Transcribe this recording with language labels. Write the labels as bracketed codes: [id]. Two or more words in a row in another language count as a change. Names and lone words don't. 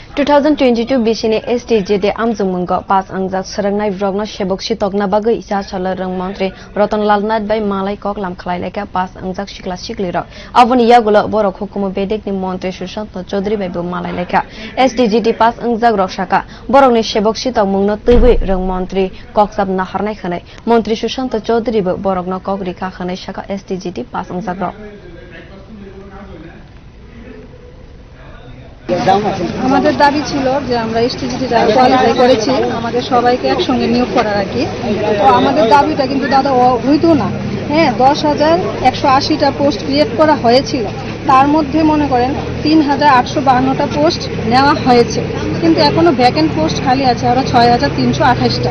[trp] 2022 bisini STGD amjungmungo pas angjak sarangnai vrogna sebok sitokna bagui isa salarang mantri Rotonlal Nath bai malai kok lam khlaileka pas angjak sikla siklirok aboni yagulo borok hukumu bedekni mantri Sushant Chaudhary bai bo malai leka STGD pas angjak roksaka borokni sebok sitok mungno tubui rang mantri koksab naharnai khanai mantri Sushant Chaudhary bo borokno kok rikha khanai saka STGD pas angjak rok [bn] আমাদের দাবি ছিল যে আমরা এসটিজিটি যারা কোয়ালিফাই করেছি আমাদের সবাইকে একসঙ্গে নিয়োগ করার আর কি। তো আমাদের দাবিটা কিন্তু দাদা হইতো না। হ্যাঁ, 10,180টা [en] post create [bn] করা হয়েছিল, তার মধ্যে মনে করেন 3,852টা পোস্ট নেওয়া হয়েছে, কিন্তু এখনো [en] vacant post [bn] খালি আছে আরো 6,328টা।